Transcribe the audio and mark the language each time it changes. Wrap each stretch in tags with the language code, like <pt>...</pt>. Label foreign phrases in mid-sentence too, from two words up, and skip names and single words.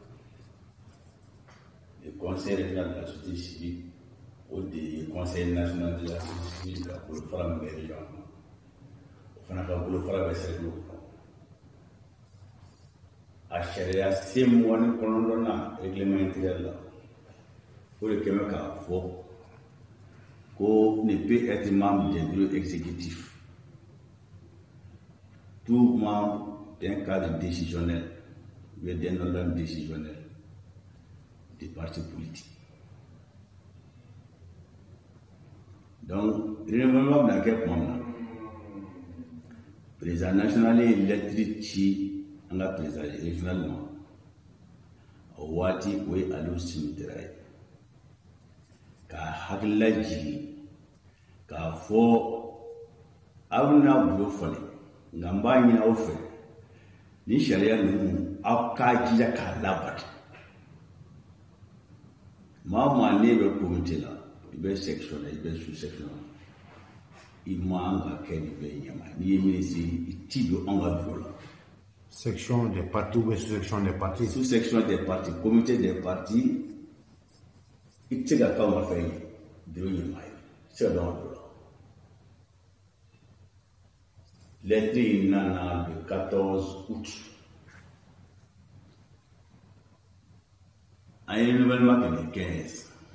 <fr>Le conseil régional de la société civile</fr> <bm>o de ye</bm> <fr>conseil national de la société civile</fr> <bm>ka bolofara min bɛ région kɔnɔ o fana ka bolofara bɛ cercle kɔnɔ. A sariya sen 29</bm> <fr>règlement intérieur</fr> <bm>la o de kɛmɛ k'a fɔ ko</bm> <fr>ne peut être membre d'un bureau exécutif. Tout membre d'un cadre décisionnel, mais d'un organe décisionnel des partis politiques.</fr> <bm>Donc, renouvellement bɛ na kɛ tuma min na,</bm> <fr>président national</fr> <bm>ye lettre ci an ka</bm> <fr>président régional</fr> <bm>ma o waati o ye Aliyu Simitera ye k'a hakilila jigin k'a fɔ aw bɛna bureau falen nka n b'a ɲini aw fɛ ni sariya ninnu aw k'a jija k'a labato. Maa o maa n'e bɛ comité la i bɛ section la i bɛ sous section la i man ka kɛ nin bɛɛ ɲɛma n'i ye ministre i t'i don anw ka bureau la.</bm> <fr>Section des partis ou sous-section des partis? Sous-section des partis, comité des partis</fr> <bm>i tɛ se ka k'anw ka fɛn ye bureau ɲɛma ye i tɛ se ka don anw ka bureau la. Lettre in nana</bm> <fr>le 14 août.</fr> <bm>An ye renouvellement kɛ le 15.</bm>